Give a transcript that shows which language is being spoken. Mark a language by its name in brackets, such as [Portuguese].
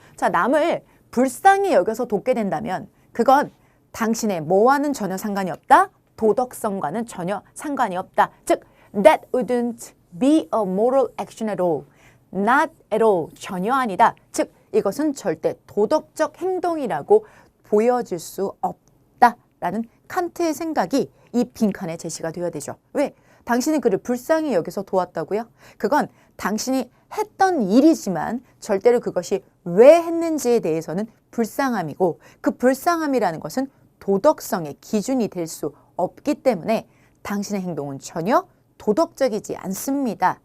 [Korean] 자, 남을 불쌍히 여겨서 돕게 된다면 그건 당신의 뭐와는 전혀 상관이 없다. 도덕성과는 전혀 상관이 없다. 즉, [English] that wouldn't be a moral action at all. not at all. [Korean] 전혀 아니다. 즉, 이것은 절대 도덕적 행동이라고 보여질 수 없다라는 칸트의 생각이 이 빈칸에 제시가 되어야 되죠. 왜? 당신이 그를 불쌍히 여기서 도왔다고요? 그건 당신이 했던 일이지만 절대로 그것이 왜 했는지에 대해서는 불쌍함이고 그 불쌍함이라는 것은 도덕성의 기준이 될 수 없기 때문에 당신의 행동은 전혀 도덕적이지 않습니다.